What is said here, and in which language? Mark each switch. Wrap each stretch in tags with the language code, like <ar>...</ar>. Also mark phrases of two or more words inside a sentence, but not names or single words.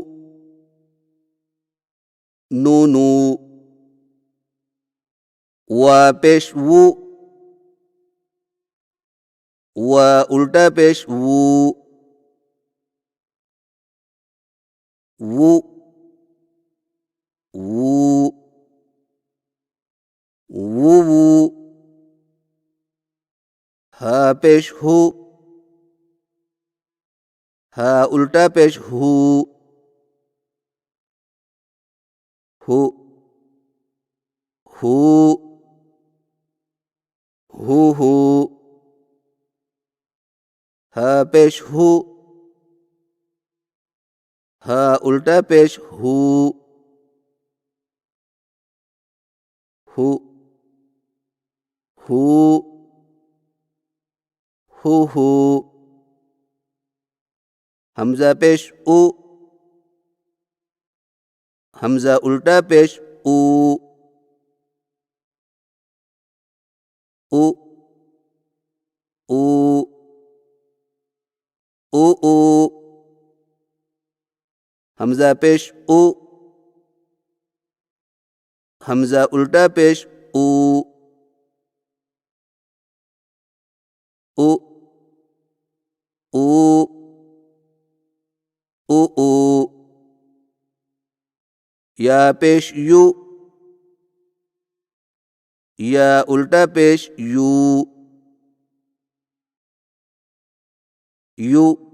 <ur>نو نو، وا پیش وو، وا الٹا پیش وو، وو وو وو وو، ہا پیش ہو، ہا الٹا پیش ہو، ہو ہو ہو ہو، ہا پیش ہو، ہا الٹا پیش ہو، ہو ہو ہو ہو، حمزہ پیش او، حمزہ الٹا پیش او، او او او او، حمزہ پیش او، حمزہ الٹا پیش او، او او او او، یا پیش یو، یا الٹا پیش یو، یو</ur>